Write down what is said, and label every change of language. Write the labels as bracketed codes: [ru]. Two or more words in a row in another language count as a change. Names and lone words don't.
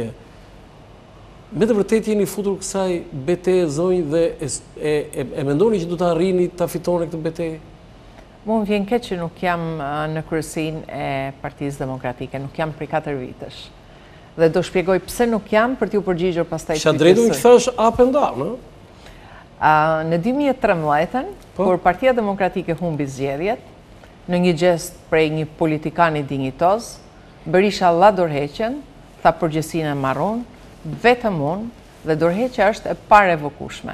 [sq] Me të vërtetë jeni futur kësaj betejë zonjë dhe e mendoni që do të arrini ta fitoni këtë betejë? Mua më vjen keq që nuk jam në kryesinë e Partisë Demokratike, nuk jam prej 4 vitesh. Dhe do shpjegoj pse nuk jam për t'ju përgjigjur pastaj. Kisha drejtun që thash [en] up and down, [sq] no? Në 2013, kur Partia Demokratike humbi zgjedhjet, në një gest prej një politikani dinjitoz, Berisha la dorëheqjen, tha përgjegjësinë e marrun, vetëm unë dhe dorëheqja është e parevokueshme.